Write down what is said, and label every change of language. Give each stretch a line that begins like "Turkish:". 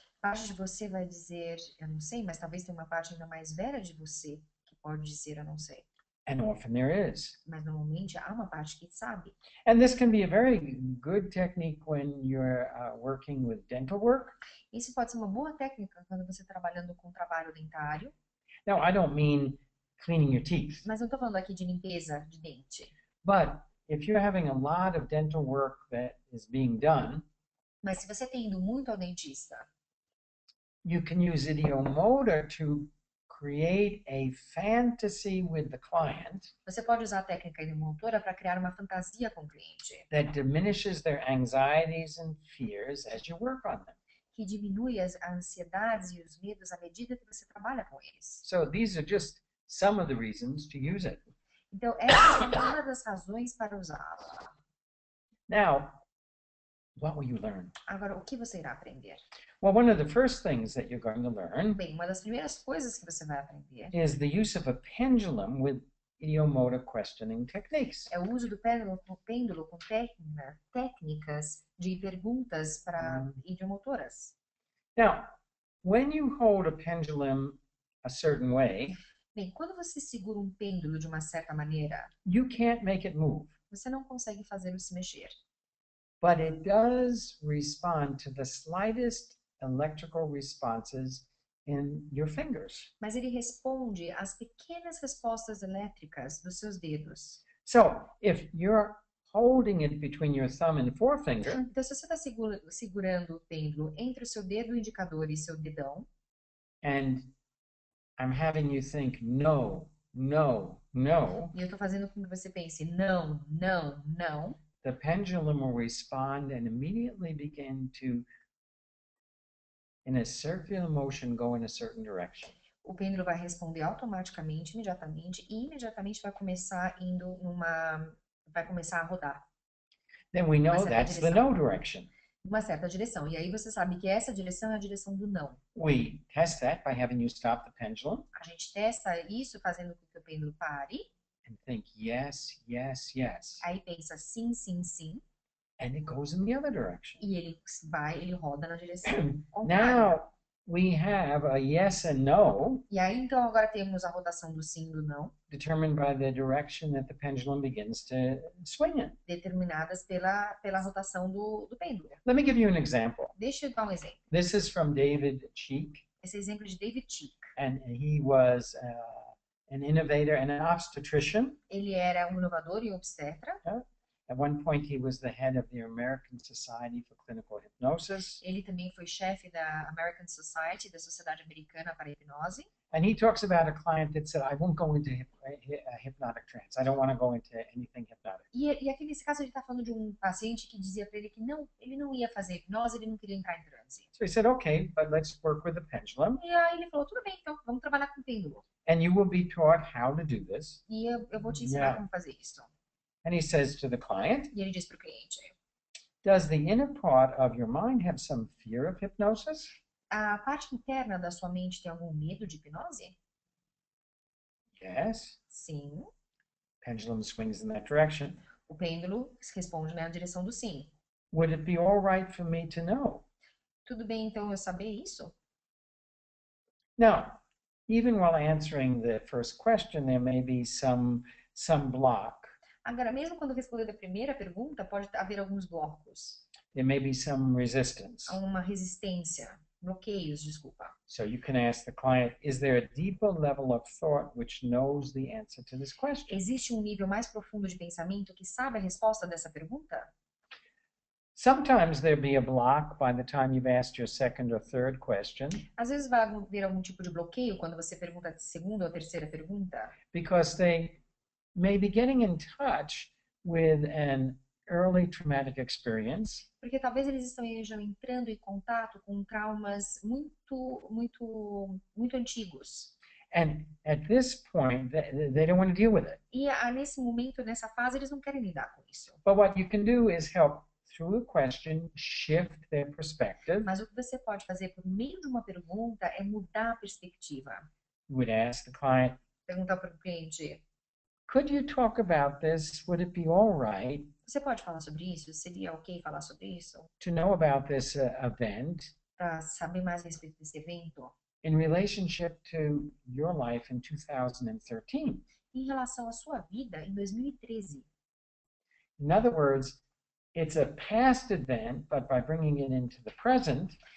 Portuguese: Parte de você vai dizer, eu não sei, mas talvez tenha uma parte ainda mais velha de você que pode dizer, eu não sei.
English: And often there is.
Portuguese: Mas normalmente há uma parte que sabe.
English: And this can be a very good technique when you're working with dental work.
Portuguese: Isso pode ser uma boa técnica quando você está trabalhando com trabalho dentário,
English: Now, I don't mean cleaning your teeth,
Portuguese: mas não estou falando aqui de limpeza de dente.
English: but if you're having a lot of dental work that is being done,
Portuguese: Mas se você tem ido muito ao dentista,
English: you can use ideomotor to create a fantasy with the client
Portuguese: você pode usar a técnica ideomotora para criar uma fantasia com o cliente,
English: that diminishes their anxieties and fears as you work on them.
Portuguese: que diminui as ansiedades e os medos à medida que você trabalha com eles.
English: So these are just some of the reasons to use it.
Portuguese: Então, essa é uma das razões para usá-la.
English: Now, what will you learn?
Portuguese: Agora, o que você irá aprender?
English: Well, one of the first things that you're going to learn
Portuguese: Bem, uma das primeiras coisas que você vai aprender
English: is the use of a pendulum with ideomotor questioning techniques.
Portuguese: é o uso do pêndulo com técnicas de perguntas para idiomotoras.
English: Now, when you hold a pendulum a certain way,
Portuguese: Bem, quando você segura um pêndulo de uma certa maneira,
English: you can't make it move,
Portuguese: você não consegue fazê-lo se mexer.
English: but it does respond to the slightest electrical responses in your fingers.
Portuguese: Mas ele responde às pequenas respostas elétricas dos seus dedos.
English: So if you're holding it between your thumb and forefinger,
Portuguese: Então, se você está segurando o pêndulo entre o seu dedo indicador e seu dedão,
English: and I'm having you think, no, no, no,
Portuguese: e eu estou fazendo com que você pense não, não, não,
English: the pendulum will respond and immediately begin to, in a circular motion, go in a certain direction.
Portuguese: o pêndulo vai responder automaticamente, imediatamente, e imediatamente vai começar a rodar
English: Then we know
Portuguese: certa
English: that's the
Portuguese: direção.
English: no direction.
Portuguese: numa certa direção. E aí você sabe que essa direção é a direção do não.
English: We test that by having you stop the pendulum
Portuguese: A gente testa isso fazendo com que o pêndulo pare,
English: and think yes, yes, yes.
Portuguese: aí pensa sim, sim, sim,
English: And it goes in the other direction.
Portuguese: e ele roda na direção contrária.
English: Now we have a yes and no
Portuguese: E aí então agora temos a rotação do sim e do não,
English: determined by the direction that the pendulum begins to swing in.
Portuguese: determinadas pela rotação do pêndulo.
English: Let me give you an example.
Portuguese: Deixa eu dar um exemplo.
English: This is from David Cheek,
Portuguese: Esse exemplo de David Cheek.
English: and he was an innovator and an obstetrician.
Portuguese: Ele era um inovador e obstetra.
English: At one point, he was the head of the American Society for Clinical Hypnosis.
Portuguese: Ele também foi chefe da American Society, da Sociedade Americana para a Hipnose.
English: And he talks about a client that said, I won't go into hypnotic trance. I don't want to go into anything hypnotic.
Portuguese: E aqui nesse caso ele está falando de um paciente que dizia para ele que não, ele não ia fazer hipnose, ele não queria entrar em transe.
English: So he said, okay, but let's work with the pendulum.
Portuguese: E aí ele falou, tudo bem, então vamos trabalhar com o pêndulo.
English: And you will be taught how to do this.
Portuguese: E eu vou te ensinar
English: Yeah.
Portuguese: como fazer isso.
English: And he says to the client,
Portuguese: E ele diz para o cliente,
English: does the inner part of your mind have some fear of hypnosis?
Portuguese: a parte interna da sua mente tem algum medo de hipnose?
English: Yes.
Portuguese: Sim.
English: Pendulum swings in that direction.
Portuguese: O pêndulo responde na direção do sim.
English: Would it be all right for me to know?
Portuguese: Tudo bem, então, eu saber isso?
English: Now, even while answering the first question, there may be some block.
Portuguese: Agora, mesmo quando responder a primeira pergunta, pode haver alguns blocos,
English: There may be some resistance.
Portuguese: uma resistência, bloqueios, desculpa.
English: So you can ask the client, is there a deeper level of thought which knows the answer to this question?
Portuguese: Existe um nível mais profundo de pensamento que sabe a resposta dessa pergunta?
English: Sometimes there'll be a block by the time you've asked your second or third question
Portuguese: Às vezes vai haver algum tipo de bloqueio quando você pergunta a segunda ou terceira pergunta,
English: because they may be getting in touch with an early traumatic experience
Portuguese: porque talvez eles estejam entrando em contato com traumas muito antigos.
English: And at this point, they don't want to deal with it.
Portuguese: E nesse momento, nessa fase, eles não querem lidar com isso.
English: But what you can do is help through a question, shift their perspective.
Portuguese: Mas o que você pode fazer por meio de uma pergunta é mudar a perspectiva.
English: You would ask the client,
Portuguese: Perguntar para o cliente:
English: could you talk about this? Would it be all right
Portuguese: você pode falar sobre isso? Seria ok falar sobre isso?
English: to know about this event
Portuguese: Para saber mais a respeito desse evento?
English: in relationship to your life in 2013?
Portuguese: Em relação à sua vida em 2013.
English: In other words, it's a past event, but by bringing it into the present,